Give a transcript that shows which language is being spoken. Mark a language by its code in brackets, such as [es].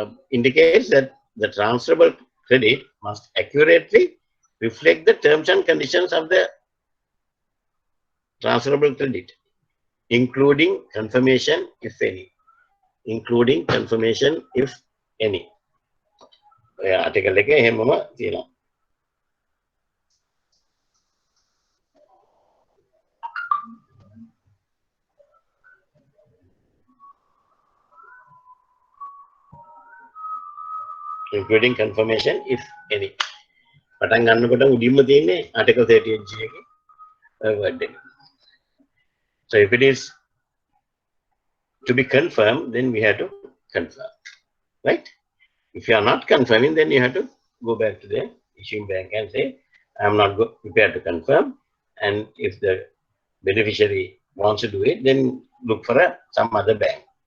[en] Indicates that the transferable credit must accurately reflect the terms and conditions of the transferable credit, including confirmation if any. Including confirmation if any. [si] Article එක එහෙමම තියෙනවා. [en] Including confirmation if any. [si] පටන් ගන්නකොට උඩින්ම තියෙන්නේ article 38G එකේ word එක. [en] So if it is to be confirmed, then we have to confirm, right? If you are not confirming, then you have to go back to the issuing bank and say, I am not prepared to confirm. And if the beneficiary wants to do it, then look for some other bank.